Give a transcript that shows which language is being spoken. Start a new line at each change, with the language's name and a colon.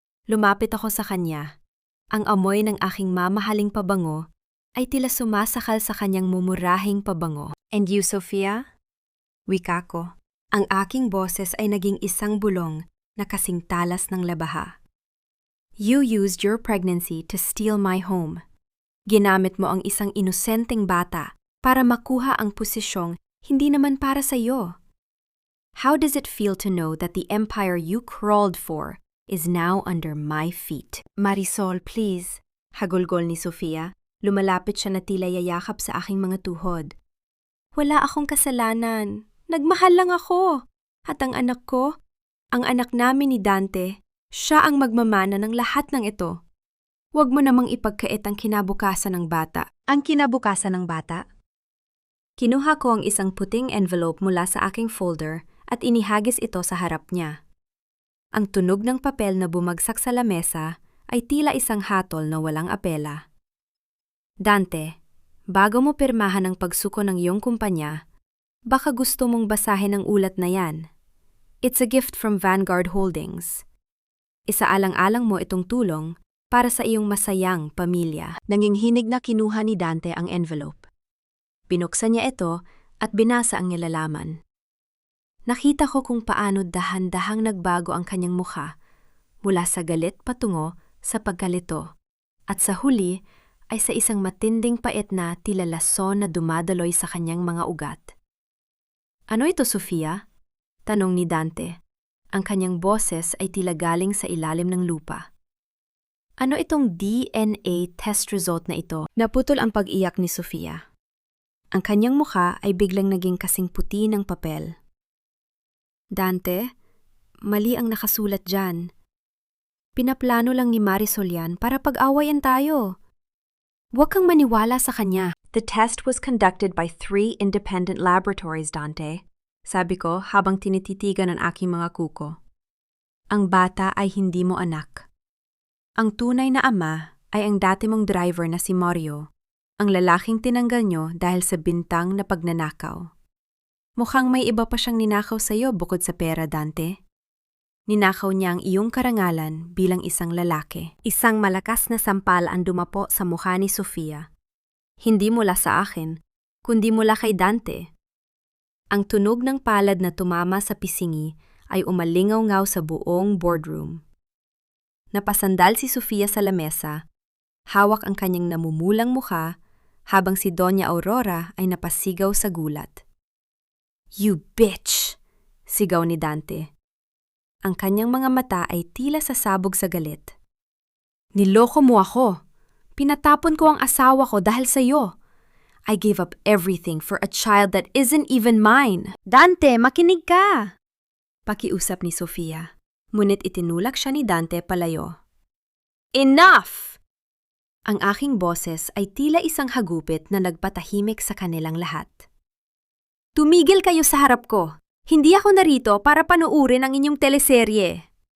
Filipino: Lumapit ako sa kanya. Ang amoy ng aking mamahaling pabango ay tila sumasakal sa kanyang mumurahing pabango.
English: And you, Sophia?
Filipino: Wika ko. Ang aking boses ay naging isang bulong na kasing talas ng labaha.
English: You used your pregnancy to steal my home.
Filipino: Ginamit mo ang isang inosenteng bata para makuha ang posisyong hindi naman para sa iyo.
English: How does it feel to know that the empire you crawled for is now under my feet?
Filipino: Marisol, please. Hagulgol ni Sofia. Lumalapit siya na tila yayakap sa aking mga tuhod. Wala akong kasalanan. Nagmahal lang ako. At ang anak ko, ang anak namin ni Dante, siya ang magmamana ng lahat ng ito. Huwag mo namang ipagkait ang kinabukasan ng bata. Ang kinabukasan ng bata? Kinuha ko ang isang puting envelope mula sa aking folder at inihagis ito sa harap niya. Ang tunog ng papel na bumagsak sa lamesa ay tila isang hatol na walang apela. Dante, bago mo pirmahan ang pagsuko ng iyong kumpanya, baka gusto mong basahin ang ulat na yan.
English: It's a gift from Vanguard Holdings.
Filipino: Isaalang-alang mo itong tulong para sa iyong masayang pamilya. Nanginghinig na kinuha ni Dante ang envelope. Binuksan niya ito at binasa ang nilalaman. Nakita ko kung paano dahan-dahang nagbago ang kanyang mukha mula sa galit patungo sa pagkalito at sa huli ay sa isang matinding pait na tila lason na dumadaloy sa kanyang mga ugat. Ano ito, Sofia? Tanong ni Dante. Ang kanyang boses ay tila galing sa ilalim ng lupa. Ano itong DNA test result na ito? Naputol ang pag-iyak ni Sofia. Ang kanyang mukha ay biglang naging kasing puti ng papel. Dante, mali ang nakasulat dyan. Pinaplano lang ni Marisol yan para pag-awayan tayo. Huwag kang maniwala sa kanya.
English: The test was conducted by 3 independent laboratories, Dante.
Filipino: Sabi ko habang tinititigan ang aking mga kuko. Ang bata ay hindi mo anak. Ang tunay na ama ay ang dati mong driver na si Mario, ang lalaking tinanggal nyo dahil sa bintang na pagnanakaw. Mukhang may iba pa siyang ninakaw sa iyo bukod sa pera, Dante. Ninakaw niya ang iyong karangalan bilang isang lalaki. Isang malakas na sampal ang dumapo sa mukha ni Sofia. Hindi mula sa akin, kundi mula kay Dante. Ang tunog ng palad na tumama sa pisingi ay umalingaw-ngaw sa buong boardroom. Napasandal si Sofia sa lamesa, hawak ang kanyang namumulang mukha, habang si Doña Aurora ay napasigaw sa gulat.
English: You bitch!
Filipino: Sigaw ni Dante. Ang kanyang mga mata ay tila sasabog sa galit. Niloko mo ako. Pinatapon ko ang asawa ko dahil sa iyo.
English: I gave up everything for a child that isn't even mine.
Filipino: Dante, makinig ka! Pakiusap ni Sofia. Ngunit itinulak siya ni Dante palayo. Enough! Ang aking boses ay tila isang hagupit na nagpatahimik sa kanilang lahat. Tumigil kayo sa harap ko. Hindi ako narito para panuurin ang inyong teleserye.